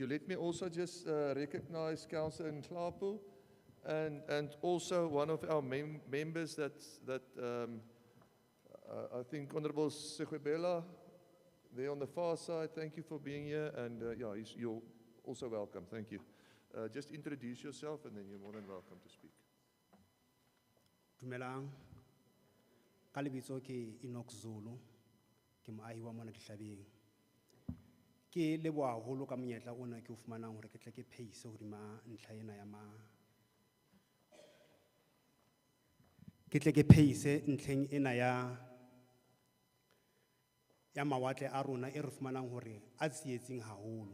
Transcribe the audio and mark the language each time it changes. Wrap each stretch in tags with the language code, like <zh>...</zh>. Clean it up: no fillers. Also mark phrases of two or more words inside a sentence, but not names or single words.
<en>Let me also just recognize Councillor Nhlapo and also one of our members that I think Honorable Segwebela, there on the far side. Thank you for being here, and yeah, you're also welcome. Thank you. Just introduce yourself, and then you're more than welcome to speak.</en> <st>Dumelang, ka lebitso ke Enoch Zulu, ke moahi wa mona Dihlabeng. Ke leboha haholo ka monyetla ona ke o fumanang hore ke tle ke phehise hodima ntlha ena ya ke tle ke phehise ntlheng ena ya mawatle a rona e re fumanang hore a tsietsing haholo.</st>